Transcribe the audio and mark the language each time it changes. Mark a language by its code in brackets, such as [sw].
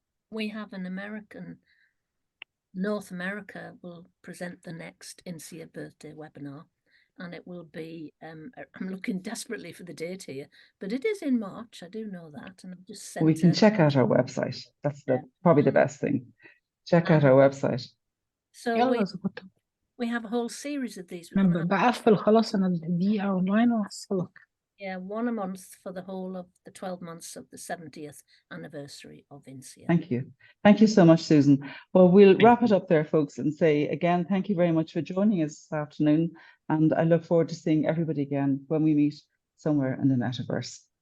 [en] We have an American, North America will present the next InSEA birthday webinar, and it will be, I'm looking desperately for the date here, but it is in March, I do know that, and I've just sent We can check out our website. That's probably the best thing. Check out our website. So we have a whole series of these. [ar] بقفل خلاص أنا دقيقة أونلاين وأوصلك. [en] Yeah, one a month for the whole of the 12 months of the 70th anniversary of InSEA. Thank you. Thank you so much, Susan. Well, we'll wrap it up there, folks, and say again, thank you very much for joining us this afternoon. And I look forward to seeing everybody again when we meet somewhere in the metaverse.